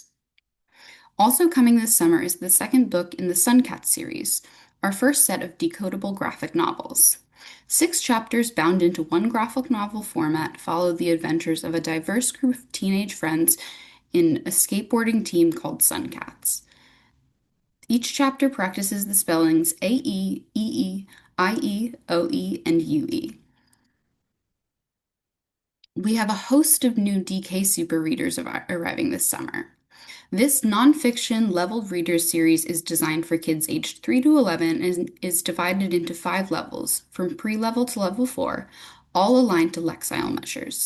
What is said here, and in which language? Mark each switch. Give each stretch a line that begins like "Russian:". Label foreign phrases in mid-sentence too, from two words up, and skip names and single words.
English: Also coming this summer is the second book in the Suncat series, our first set of decodable graphic novels. 6 chapters bound into one graphic novel format follow the adventures of a diverse group of teenage friends in a skateboarding team called Suncats. Each chapter practices the spellings A-E, E-E, I-E, O-E, and U-E. We have a host of new DK Super readers arriving this summer. This nonfiction leveled readers series is designed for kids aged 3 to 11 and is divided into 5 levels, from pre-level to level 4, all aligned to Lexile measures.